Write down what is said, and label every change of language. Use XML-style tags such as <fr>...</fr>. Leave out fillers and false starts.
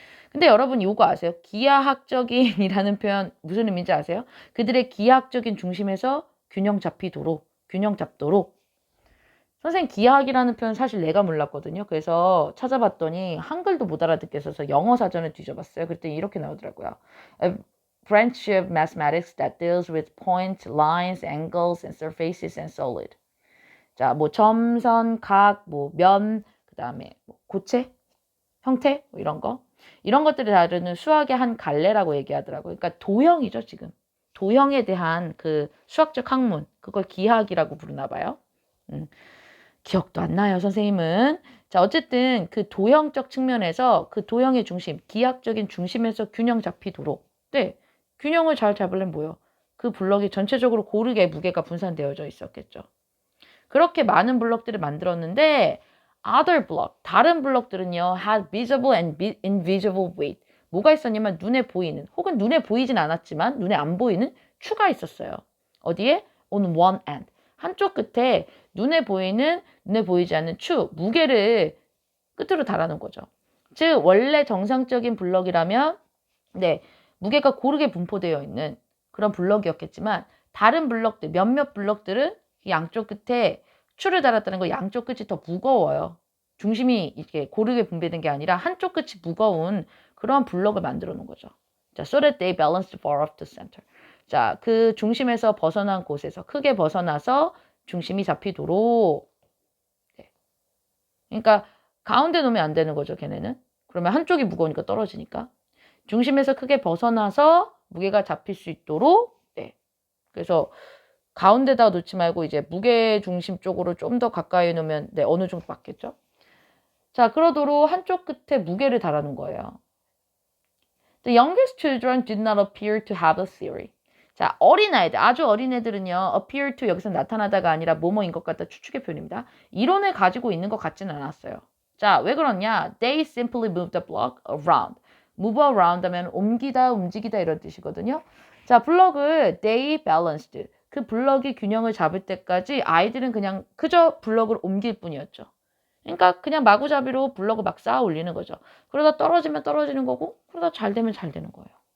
<ko>근데 여러분 이거 아세요? 기하학적인이라는 표현 무슨 의미인지 아세요? 그들의 기하학적인 중심에서 균형 잡도록. 선생님 기하학이라는 표현 사실 내가 몰랐거든요. 그래서 찾아봤더니 한글도 못 알아듣게 써서 영어 사전을 뒤져봤어요. 그랬더니 이렇게 나오더라고요.</ko> <en>A branch of mathematics that deals with points, lines, angles, and surfaces and solid.</en> <ko>자, 뭐 점선, 각, 뭐 면, 그 다음에 뭐 고체, 형태, 뭐 이런 거. 이런 것들을 다루는 수학의 한 갈래라고 얘기하더라고요. 그러니까 도형이죠, 지금. 도형에 대한 그 수학적 학문, 그걸 기하학이라고 부르나 봐요. 기억도 안 나요, 선생님은. 자, 어쨌든 그 도형적 측면에서 그 도형의 중심, 기하학적인 중심에서 균형 잡히도록. 네, 균형을 잘 잡으려면 뭐요? 그 블럭이 전체적으로 고르게 무게가 분산되어져 있었겠죠. 그렇게 많은 블럭들을 만들었는데</ko> <en>other block,</en> <ko>다른 블럭들은요</ko> <en>had visible and invisible weight.</en> <ko>뭐가 있었냐면 눈에 보이는 혹은 눈에 보이진 않았지만 눈에 안 보이는 추가 있었어요. 어디에?</ko> <en>on one end.</en> <ko>한쪽 끝에 눈에 보이지 않는 추, 무게를 끝으로 달아놓은 거죠. 즉 원래 정상적인 블럭이라면 네, 무게가 고르게 분포되어 있는 그런 블럭이었겠지만 다른 블럭들, 몇몇 블럭들은 양쪽 끝에 추를 달았다는 거 양쪽 끝이 더 무거워요. 중심이 이렇게 고르게 분배된 게 아니라 한쪽 끝이 무거운 그런 블럭을 만들어 놓은 거죠.</ko> <en>자, so that they balanced far off the center.</en> <ko>자, 그 중심에서 벗어난 곳에서 크게 벗어나서 중심이 잡히도록. 네. 그러니까 가운데 놓으면 안 되는 거죠, 걔네는. 그러면 한쪽이 무거우니까 떨어지니까. 중심에서 크게 벗어나서 무게가 잡힐 수 있도록. 네. 그래서 가운데다 놓지 말고 이제 무게 중심 쪽으로 좀 더 가까이 놓으면 네, 어느 정도 맞겠죠? 자, 그러도록 한쪽 끝에 무게를 달아놓은 거예요.</ko> <en>The youngest children did not appear to have a theory.</en> <ko>자, 어린아이들, 아주 어린애들은요,</ko> <en>appear to</en> <ko>여기서 나타나다가 아니라 뭐뭐인 것 같다 추측의 표현입니다. 이론을 가지고 있는 것 같지는 않았어요. 자, 왜 그러냐?</ko> <en>They simply moved the block around. move around</en> <ko>하면 옮기다, 움직이다 이런 뜻이거든요. 자, 블럭을</ko> <en>they balanced.</en> <ko>그 블럭이 균형을 잡을 때까지 아이들은 그냥 그저 블럭을 옮길 뿐이었죠. 그러니까 그냥 마구잡이로 블럭을 막 쌓아 올리는 거죠. 그러다 떨어지면 떨어지는 거고 그러다 잘 되면 잘 되는 거예요.</ko>